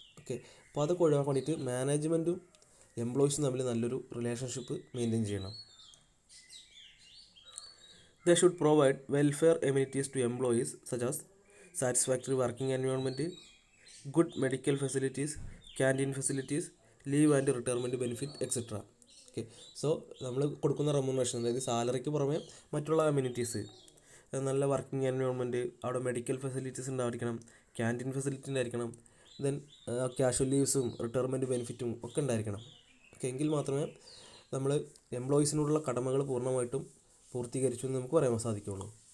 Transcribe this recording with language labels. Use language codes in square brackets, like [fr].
[ml] Okay, അപ്പോൾ അതൊക്കെ ഒഴിവാക്കാൻ വേണ്ടിയിട്ട് മാനേജ്മെൻറ്റും എംപ്ലോയീസും തമ്മിൽ നല്ലൊരു റിലേഷൻഷിപ്പ് മെയിൻറ്റെയിൻ ചെയ്യണം. [en] They should provide welfare amenities to employees such as satisfactory working environment, good medical facilities, canteen facilities, leave and retirement benefit, etc. [ml] Okay, so നമ്മൾ കൊടുക്കുന്ന റെമ്യൂണറേഷൻ, അതായത് സാലറിക്ക് പുറമെ മറ്റുള്ള അമ്യൂണിറ്റീസ്, നല്ല വർക്കിംഗ് എൻവയോൺമെൻറ്റ്, അവിടെ മെഡിക്കൽ ഫെസിലിറ്റീസ് ഉണ്ടായിരിക്കണം, canteen facility ഉണ്ടായിരിക്കണം, then casual ലീവ്സും retirement ബെനിഫിറ്റും ഒക്കെ ഉണ്ടായിരിക്കണം. ഓക്കെ, എങ്കിൽ മാത്രമേ നമ്മൾ എംപ്ലോയീസിനോടുള്ള കടമകൾ പൂർണ്ണമായിട്ടും പൂർത്തീകരിച്ചു എന്ന് നമുക്ക് പറയാൻ സാധിക്കുള്ളൂ.